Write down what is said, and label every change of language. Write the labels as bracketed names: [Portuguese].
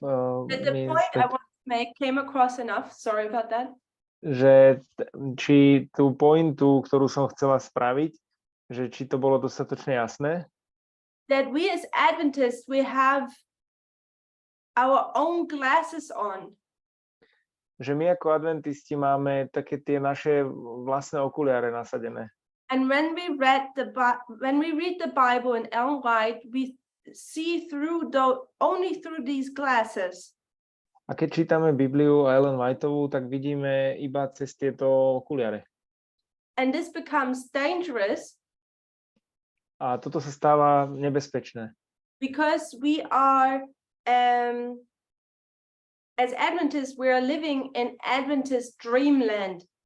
[English] The point I want to make came across enough. Sorry about that. [Slovak] Že či tú pointu, ktorú som chcela spraviť, že či to bolo dostatočne jasné. [English] That we as Adventists, we have our own glasses on. [Slovak] Že my ako adventisti máme také tie naše vlastné okuliare nasadené. [English] And when we read the Bible in Ellen White, we see only through these glasses. [Slovak] A keď čítame Bibliu a Ellen Whiteovú, tak vidíme iba cez tieto okuliare. [English] And this becomes dangerous. [Slovak] A toto sa stáva nebezpečné. [English] Because we are as Adventists, we are living in Adventist dreamland.